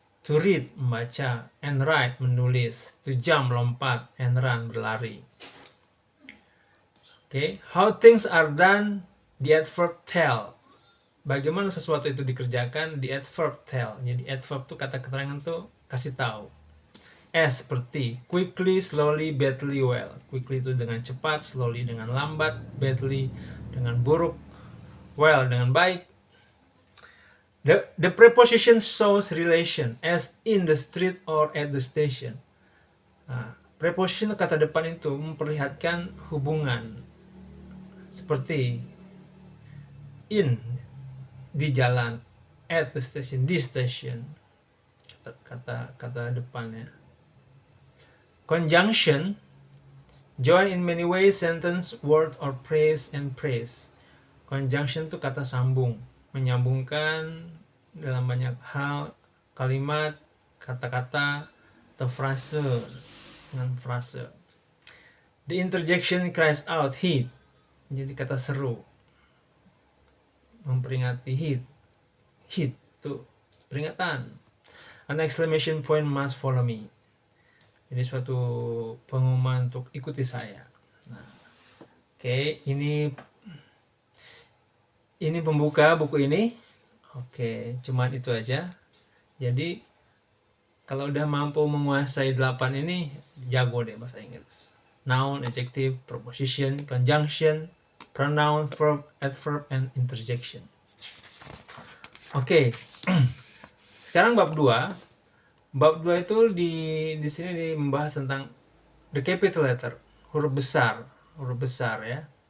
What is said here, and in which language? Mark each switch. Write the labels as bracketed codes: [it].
[en] To read, [id] membaca, [en] and write, [id] menulis, [en] to jump, [id] lompat, [en] and run, [id] berlari. [en] Okay, how things are done, the adverb tell. [id] Bagaimana sesuatu itu dikerjakan, [en] the adverb tell. [id] Jadi adverb itu kata keterangan tuh kasih tahu. [en] As [id] seperti [en] quickly, slowly, badly, well. [id] Quickly itu dengan cepat, slowly dengan lambat, badly dengan buruk, well dengan baik. [en] The preposition shows relation, as in the street or at the station. [id] Nah, preposition kata depan itu memperlihatkan hubungan, seperti [en] in, [id] di jalan, [en] at the station, [id] di station, kata depannya. [en] Conjunction, join in many ways, sentence, word, or phrase and phrase. [id] Conjunction itu kata sambung, menyambungkan dalam banyak hal, kalimat, kata-kata, atau frase dengan frase. [en] The interjection cries out, hit. [id] Jadi kata seru, memperingati, hit itu peringatan. [en] An exclamation point must follow me. [id] Jadi suatu pengumuman untuk ikuti saya. Nah, oke, ini pembuka buku ini. Oke, cuman itu aja. Jadi kalau udah mampu menguasai 8 ini, jago deh bahasa Inggris. [en] Noun, adjective, preposition, conjunction, pronoun, verb, adverb, and interjection. [id] Oke. Sekarang bab 2. Bab 2 itu di sini membahas tentang [en] the capital letter, [id] huruf besar ya.